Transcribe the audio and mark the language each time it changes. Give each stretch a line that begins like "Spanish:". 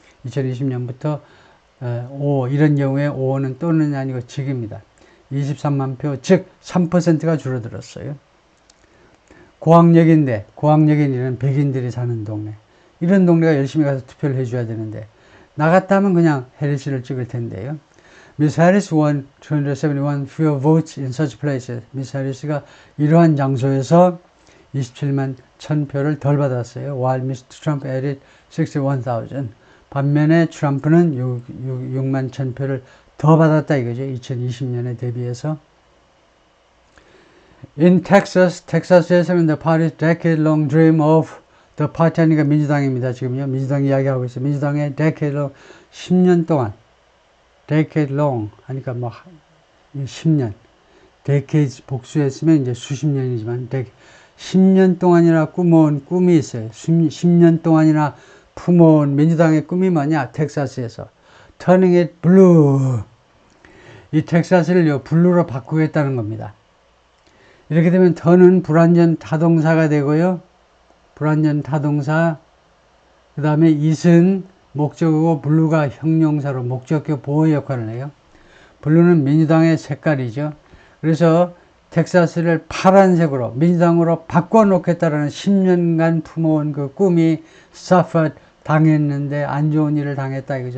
Korean: 2020년부터 5, 이런 경우에 5는 또는 아니고 즉입니다. 23만 표, 즉 3%가 줄어들었어요. 고학력인 이런 백인들이 사는 동네, 이런 동네가 열심히 가서 투표를 해줘야 되는데 나갔다면 그냥 해리스를 찍을 텐데요.
English: Miss Harris won 271 fewer votes in such places.
Korean: Miss Harris가 이러한 장소에서 27만 1000표를 덜 받았어요.
English: While Mr. Trump added 61,000.
Korean: 반면에 트럼프는 6만 1000표를 더 받았다 이거죠. 2020년에 대비해서.
English: In Texas,
Korean: 텍사스에서는
English: the party's decade-long dream of the party
Korean: 하니까 민주당입니다. 지금요. 민주당 이야기하고 있어요. 민주당의 decade-long, 10년 동안, decade-long 하니까 뭐 10년, decades 복수했으면 이제 수십 년이지만 10년 동안이나 꿈모은 꿈이 있어요. 10년 동안이나 품어온 민주당의 꿈이 뭐냐? 텍사스에서
English: turning it blue.
Korean: 이 텍사스를 블루로 바꾸겠다는 겁니다. 이렇게 되면 더는 불완전 타동사가 되고요. 불완전 타동사, 그 다음에 it은 목적어고 블루가 형용사로 목적격 보호 역할을 해요. 블루는 민주당의 색깔이죠. 그래서 텍사스를 파란색으로 민주당으로 바꿔놓겠다라는 10년간 품어온 그 꿈이 suffered, 당했는데 안 좋은 일을 당했다 이거죠.